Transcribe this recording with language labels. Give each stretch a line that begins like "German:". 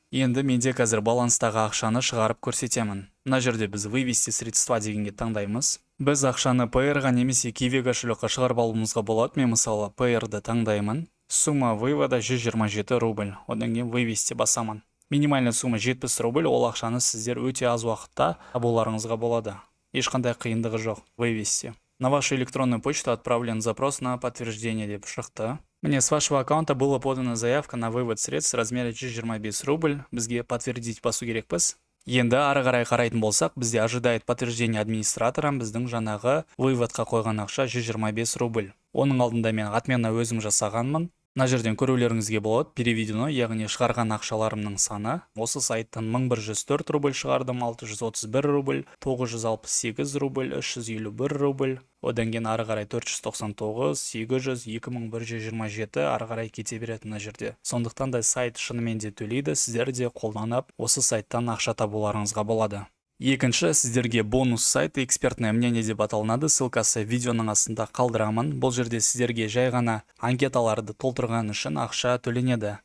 Kazakh: Енді менде қазір баланстағы ақшаны шығарып көрсетемін. Мына жерде біз
Russian: вывести средства
Kazakh: дегенге таңдаймыз. Біз ақшаны PR-ға немесе Kiwi кошелекқа шығарып алуымызға болады. Мен мысалы PR-ды таңдаймын.
Russian: Сумма вывода
Kazakh: 127 рубль. Одан кейін вывести басамын.
Russian: Минимальная сумма
Kazakh: 70 рубль, ол ақшаны сіздер өте аз уақытта табуларыңызға болады. Ешқандай қиындығы жоқ. Вывести.
Russian: На вашу электронную почту отправлен запрос на подтверждение
Kazakh: деп шықты.
Russian: Мне с вашего аккаунта была подана заявка на вывод средств в размере 125 рубль.
Kazakh: Бізге
Russian: подтвердить
Kazakh: басу керекпіз. Енді ары қарай қарайтын болсақ, бізде
Russian: ожидает подтверждение администраторам
Kazakh: біздің жаңағы выводқа қойған ақша 125 рубль. Оның алдында мен отмена өзім жасағанмын. Мына жерден көрулеріңізге болады, переведено, яғни шығарған ақшаларымның саны. Осы сайттан 1104 рубль шығардым, 631 рубль, 968 рубль, 351 рубль. Одан кейін ары қарай 499, 800, 2127 ары қарай кете береді мына жерде. Сондықтан да сайт шынымен де төлейді, сіздер де қолданып, осы сайттан ақша табуларыңызға болады. Екінші, сіздерге бонус сайт экспертное мнение деп аталынады. Ссылкасы видеоның астында қалдырамын. Бұл жерде сіздерге жай ғана анкеталарды толтырған үшін ақша төленеді.